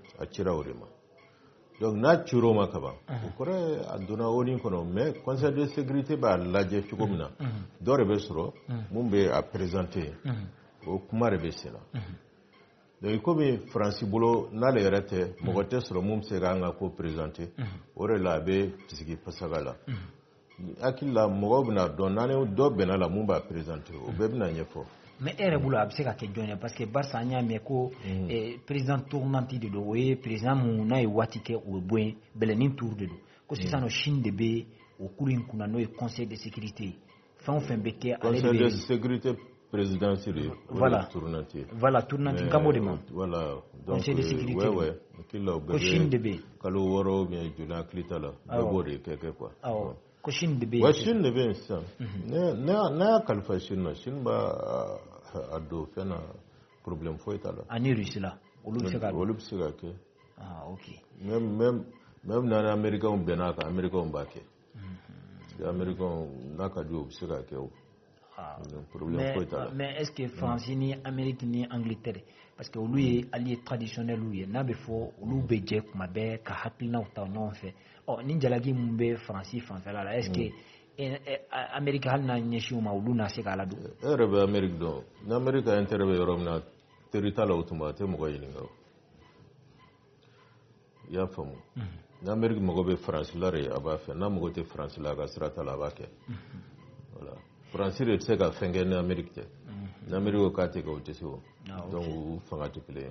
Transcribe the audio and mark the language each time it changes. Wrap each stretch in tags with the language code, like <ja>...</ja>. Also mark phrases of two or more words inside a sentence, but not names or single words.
<bm>a cira o de ma donc n'a cir'o ma ka ban o kɔrɔ a donna ONU kɔnɔ mais</bm> <fr>conseil de sécurité</fr> <bm>b'a lajɛ cogo min na dɔ de bɛ sɔrɔ mun bɛ a présenter o kuma de bɛ sen na donc komi faransi bolo n'ale yɛrɛ tɛ mɔgɔ tɛ sɔrɔ mun bɛ se k'an ka ko présenter o de la a bɛ sigi pasaga la hakili la mɔgɔw bɛna dɔn n'an dɔ bɛnna la mun b'a présenter o bɛɛ bɛna ɲɛfɔ mais e yɛrɛ bolo a bɛ se ka kɛ jɔn ye parce que barisa an y'a mɛn ko</bm> <fr>président tournante</fr> <bm>de don o ye président mun n'a ye waati kɛ o bɛ bɔ yen bɛlɛnin</bm> <fr>tour de</fr> <bm>don ko sisan nɔ Chine de bɛ o kuru in kunna n'o ye</bm> <fr>conseil de sécurité</fr> <bm>fɛn o fɛn bɛ kɛ ale de bɛ</bm> <fr>conseil de sécurité présidentielle</fr> <bm>voilà tournante kamo de ma</bm> <fr>voilà donc conseil de sécurité</fr> <bm>ko Chine de bɛ yen kalo 6</bm> <fr>bien joli</fr> <bm>hakili t'a la bɛɛ b'o de kɛ quoi ko Chine de bɛ yen wa Chine de bɛ yen sisan ne y'a kalifa Chine na Chine b'a a don fɛn na problème foyi t'a la ani Russie la olu bɛ se ka kɛ ok même n'an ni américains bɛnna kan américains b'a kɛ américains n'a ka di o bɛ se ka kɛ o problème foyi t'a la mais</bm> <fr>est-ce que France</fr> <bm>ni Amérique ni Angleterre parce que olu ye</bm> <fr>alliés traditionnels</fr> <bm>ye n'a bɛ fɔ olu bɛ jɛ kuma bɛɛ ka hakilinaw ta ɲɔgɔn fɛ ni jalaki mun bɛ Faransi fanfɛla la</bm> <fr>est-ce que Amérique</fr> <bm>hali n'a ɲɛsin o ma olu na se k'a ladon e yɛrɛ bɛ Amérique dɔn ni</bm> <fr>Amérique intérêt</fr> <bm>bɛ yɔrɔ min na teri t'a la o tuma a tɛ mɔgɔ ɲininka o i y'a faamu ni Amérique mago bɛ Faransi la de a b'a fɛ n'a mago tɛ Faransi la a ka sira t'a la a b'a kɛ voilà Faransi de tɛ se ka fɛn kɛ ni Amérique tɛ ni Amérique ko k'a tɛ kɛ o tɛ se o donc u fanga tɛ kelen ye</bm>